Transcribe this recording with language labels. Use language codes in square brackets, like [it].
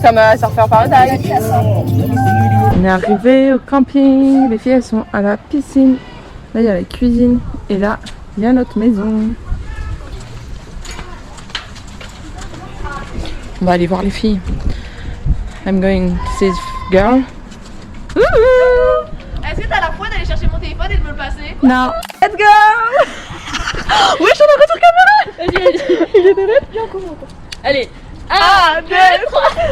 [fr] C'est comme Surfer Paradise. On est arrivé au camping. Les filles elles sont à la piscine. Là il y a la cuisine. Et là il y a notre maison. On va aller voir les filles. [en] I'm going to see this girl. [fr] Est-ce que t'as la foi d'aller chercher mon téléphone et de me le passer? Non. [en] Let's go. [fr] Oui, je suis en retour caméra. Vas-y. Il est de l'aide. Viens, on commence. Allez. 1, 2, 3.